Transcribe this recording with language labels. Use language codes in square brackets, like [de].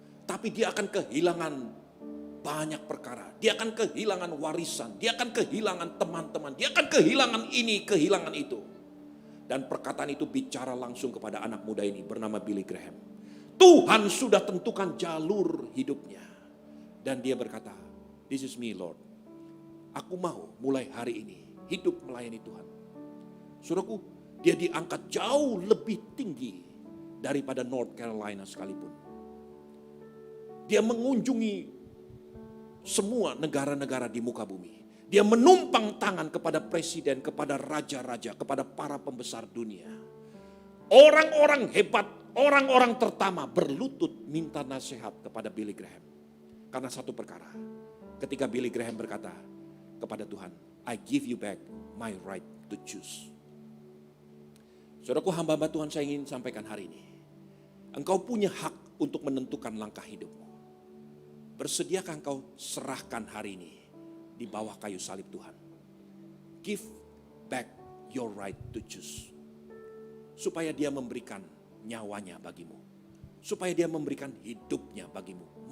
[id] Tapi dia akan kehilangan banyak perkara. Dia akan kehilangan warisan. Dia akan kehilangan teman-teman. Dia akan kehilangan ini, kehilangan itu. Dan perkataan itu bicara langsung kepada anak muda ini bernama Billy Graham. Tuhan sudah tentukan jalur hidupnya. Dan dia berkata, [en] this is me Lord. [id] Aku mau mulai hari ini hidup melayani Tuhan. Saudaraku, dia diangkat jauh lebih tinggi daripada North Carolina sekalipun. Dia mengunjungi semua negara-negara di muka bumi. Dia menumpang tangan kepada presiden, kepada raja-raja, kepada para pembesar dunia. Orang-orang hebat, orang-orang terutama berlutut minta nasihat kepada Billy Graham. Karena satu perkara, ketika Billy Graham berkata kepada Tuhan, [en] I give you back my right to choose. [id] Saudaraku, hamba-hamba Tuhan, saya ingin sampaikan hari ini. Engkau punya hak untuk menentukan langkah hidupmu. Bersediakah engkau serahkan hari ini di bawah kayu salib Tuhan? [en] Give back your right to choose. [id] Supaya dia memberikan nyawanya bagimu. Supaya dia memberikan hidupnya bagimu.